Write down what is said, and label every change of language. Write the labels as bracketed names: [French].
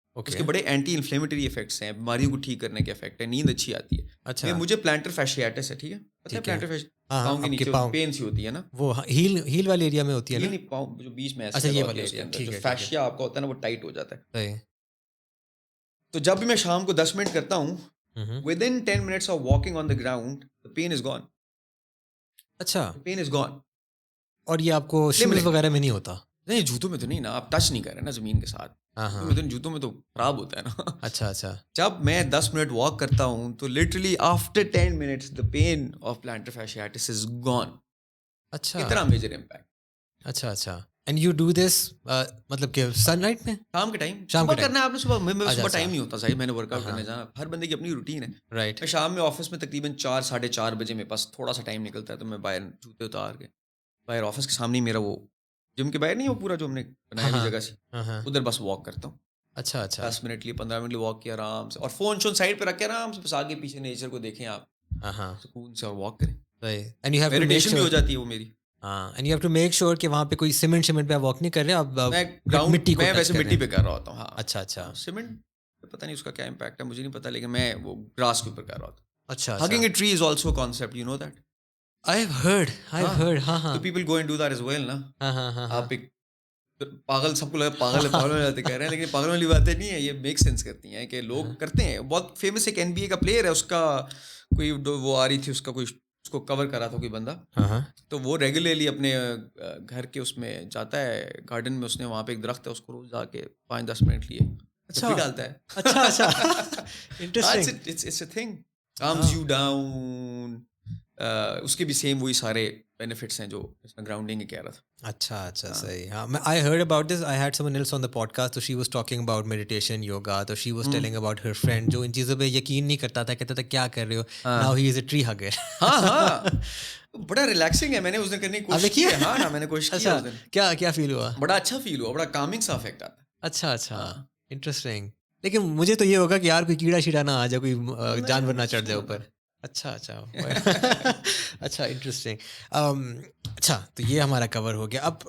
[Urdu] اس کے بڑے anti inflammatory effects ہیں, بیماریوں کو ٹھیک کرنے کے افیکٹ ہے, نیند اچھی آتی ہے. اچھا, مجھے پلانٹر فیشیاٹس ہے, ٹھیک ہے, پتہ ہے پلانٹر فیش پاؤں کے نیچے پین سی ہوتی ہے نا, وہ ہیل والے ایریا میں ہوتی ہے نا, نہیں پاؤں جو بیچ میں ایسے. اچھا یہ والے ایریا, جو فیشیا آپ کا ہوتا ہے نا وہ ٹائٹ ہو جاتا ہے. صحیح. تو جب بھی میں شام کو 10 منٹ کرتا ہوں, [English] within 10 minutes of walking on the ground the pain is gone. اچھا, pain is gone. [Urdu] اور یہ آپ کو شوز وغیرہ میں نہیں ہوتا؟ نہیں جوتوں میں تو نہیں نا, آپ ٹچ نہیں کر رہے نا زمین کے ساتھ. جوتوں میں تو خراب ہوتا ہے نا. اچھا. جب میں 10 منٹ واک کرتا ہوں تو [English] Literally after 10 minutes the pain of plantar fasciitis is gone. [Urdu] اچھا, اتنا میجر امپیکٹ. اچھا. [English] and you do this [Urdu] مطلب کہ سن لائٹ میں, شام کے ٹائم صبح کرنا ہے آپ نے. صبح ٹائم نہیں ہوتا صحیح, میں نے ورک آؤٹ کرنے جانا, ہر بندے کی اپنی روٹین ہے. [English] Right. [Urdu] میں شام میں آفس میں تقریباً 4-4:30 بجے میرے پاس تھوڑا سا ٹائم نکلتا ہے, تو میں باہر جوتے اتار کے باہر آفس کے سامنے میرا وہ جم کے باہر نہیں, وہ پورا جو ہم نے بنایا ہوئی جگہ سے ادھر بس واک کرتا ہوں. اچھا 10 منٹ لیے 15 منٹ لیے واک کیا آرام سے, اور فون شون سائڈ پہ رکھ کے آرام سے بس آگے پیچھے نیچر کو دیکھیں آپ سکون سے, اور واک کریں. میڈیٹیشن بھی ہو جاتی ہے وہ میری. [English] and you have to make sure [Urdu] کہ وہاں پہ کوئی سیمنٹ پہ واک نہیں کر رہے آپ. میں ویسے مٹی پہ کر رہا ہوتا ہوں. ہاں اچھا. سیمنٹ پتہ نہیں اس کا کیا امپیکٹ ہے مجھے نہیں پتا, لیکن میں وہ گراس کے اوپر کر رہا ہوتا ہوں. اچھا. [English] Hugging a tree is also concept, you know that. I've heard. ہاں. So people go and do that as well نا. [Urdu] آپ ایک پاگل, سب کو لگا پاگل ہو جاتے کہہ رہے ہیں, لیکن پاگل والی باتیں نہیں ہے, یہ میک سینس کرتی ہیں کہ لوگ کرتے ہیں. بہت فیمس ایک NBA کا پلیئر ہے, اس کا کوئی وہ آ رہی تھی, اس کا کوئی اس کو کور کر رہا تھا کوئی بندہ, تو وہ ریگولرلی اپنے گھر کے اس میں جاتا ہے گارڈن میں, اس نے وہاں پہ ایک درخت ہے, اس کو روز جا کے 5-10 منٹ لیے ڈالتا ہے. اچھا. Interesting. [English] It's a thing. Calms you down. [Urdu] اس کے بھی سیم وہی سارے بینیفٹس ہیں جو اس میں گراؤنڈنگ کہہ رہا تھا. اچھا صحیح. [English] ہاں I heard about this. I had someone else on the podcast, so she was talking about meditation, yoga, so she was telling about her friend [Urdu] جو ان چیزوں پہ یقین نہیں کرتا تھا, کہتا تھا کیا کر رہے ہو, [English] now he is a tree hugger. [Urdu] ہاں بڑا ریلیکسنگ ہے, میں نے اس دن کرنے کی کوشش کی. ہاں نا, میں نے کوشش کی اس دن. کیا فیل ہوا؟ بڑا اچھا فیل ہوا, بڑا کامنگ سا افیکٹ آتا ہے. اچھا. انٹرسٹنگ. لیکن مجھے تو یہ ہوگا کہ یار کوئی کیڑا شیڑا نہ آ جائے, کوئی جانور نہ چڑھ جائے اوپر. اچھا اچھا انٹرسٹنگ. اچھا تو یہ ہمارا کور ہو گیا.